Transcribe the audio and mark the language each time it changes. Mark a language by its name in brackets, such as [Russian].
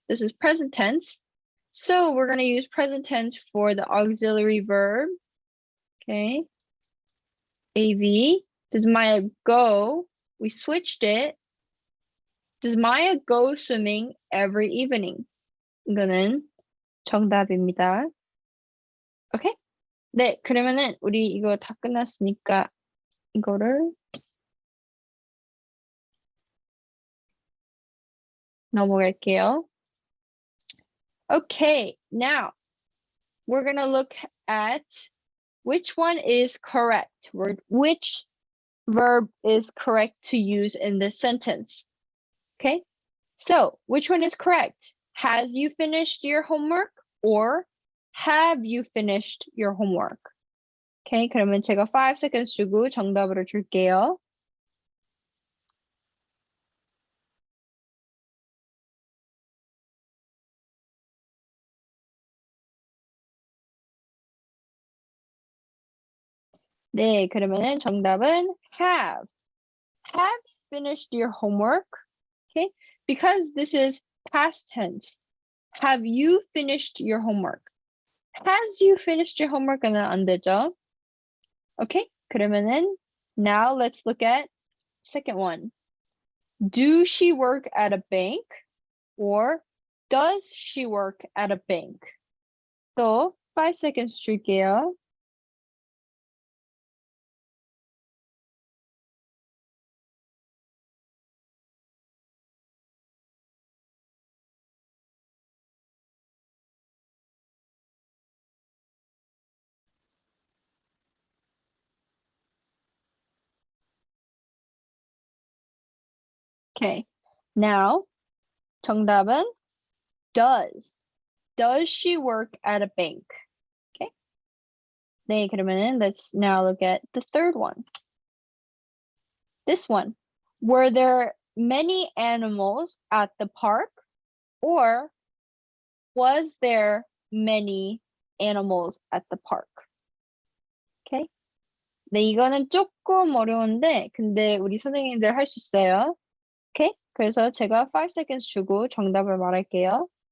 [English] This is present tense. So, we're going to use present tense for the auxiliary verb. Okay. AV. Does Maya go? We switched it. Does Maya go swimming every evening? [Korean] 이거는 정답입니다. 오케이? 네, 그러면은 우리 이거 다 끝났으니까 이거를 넘어갈게요. [English] Okay, now we're gonna look at which one is correct. Which verb is correct to use in this sentence? Okay, so which one is correct? Has you finished your homework or have you finished your homework? [Korean] Okay, 그러면 제가 [English] 5 seconds [Korean] 주고 정답으로 줄게요. 네, 그러면은 정답은 have. [English] Have you finished your homework? Okay, because this is past tense. Have you finished your homework? Has you finished your homework은 [Korean] 안 되죠? [English] Okay, [Korean] 그러면은 [English] now let's look at second one. Do she work at a bank or does she work at a bank? [Korean] 또 5 seconds 줄게요. [English] Okay, now [Korean] 정답은 [English] does. Does she work at a bank? Okay. [Korean] 네, 그러면은 [English] let's now look at the third one. This one. Were there many animals at the park or was there many animals at the park? Okay. [Korean] 네, 이거는 조금 어려운데 근데 우리 선생님들 할 수 있어요. [English] Okay. [Korean] 그래서 제가 [English] 5 seconds [Korean] 주고 정답을 말할게요.